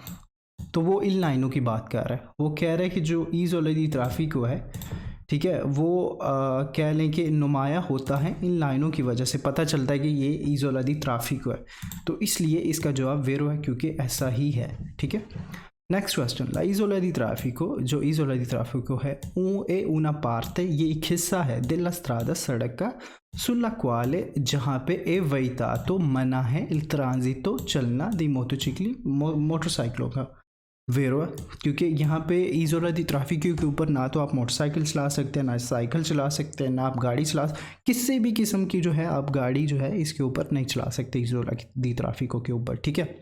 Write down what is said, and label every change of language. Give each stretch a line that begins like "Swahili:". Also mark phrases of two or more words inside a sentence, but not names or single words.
Hindi: तो वो इन लाइनों की बात कर रहा है। वो कह रहा है कि जो
Italian: isola di traffico
Hindi: है, ठीक है, वो कह लें कि नुमाया होता है इन लाइनों की वजह से, पता चलता है कि ये
Italian: isola di traffico
Hindi: है। तो इसलिए इसका जवाब वेरो है, क्योंकि ऐसा ही है, ठीक है।
English: next question,
Italian: la isola di traffico,
Hindi: जो
Italian: isola di traffico
Hindi: है
Italian: è una parte,
Hindi: ये एक हिस्सा है
Italian: della strada
Hindi: सड़क का,
Italian: sulla quale
Hindi: जहाँ पे
Italian: è vietato
Hindi: मना है
Italian: il transito
Hindi: चलना दी मोटरसाइकिल मोटरसाइकिलों का। वेरो है, क्योंकि यहाँ पे
Italian: isola di traffico
Hindi: के ऊपर ना तो आप मोटरसाइकिल चला सकते हैं, ना साइकिल चला सकते हैं, ना आप गाड़ी चला, किसी भी किस्म की जो है आप गाड़ी जो है इसके ऊपर नहीं चला सकते
Italian: isola di traffico
Hindi: के ऊपर, ठीक है।